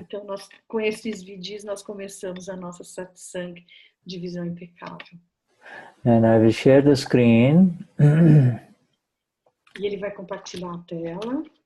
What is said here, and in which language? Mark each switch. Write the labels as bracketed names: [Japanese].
[Portuguese] então, com esses vidis, nós começamos a nossa satsang de visão impecável. [English] And I will share the screen. [Portuguese] E ele vai compartilhar a tela.